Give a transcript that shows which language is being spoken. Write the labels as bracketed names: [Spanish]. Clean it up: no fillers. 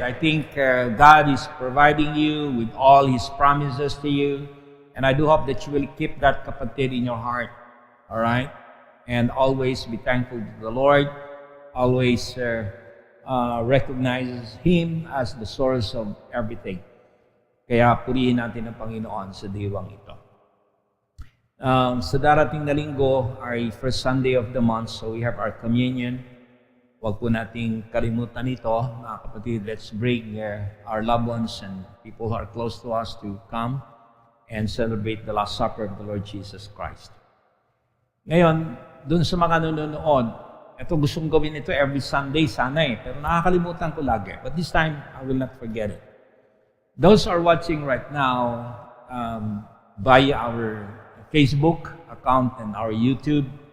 [English] I think God is providing you with all His promises to you. And I do hope that you will keep that, kapatid, in your heart. All right? And always be thankful to the Lord. Always recognize Him as the source of everything. [Filipino] Kaya purihin natin ang Panginoon sa diwang ito. Sa darating na linggo ay [English] first Sunday of the month, so we have our communion. [Filipino] Huwag po nating kalimutan ito, mga kapatid. [English] Let's bring our loved ones and people who are close to us to come and celebrate the Last Supper of the Lord Jesus Christ. [Filipino] Ngayon, dun sa mga nanonood, ito gustong gawin ito [English] every Sunday [Filipino] sana eh, pero nakakalimutan ko lagi. [English] But this time, I will not forget it. Those are watching right now via our Facebook account and our YouTube.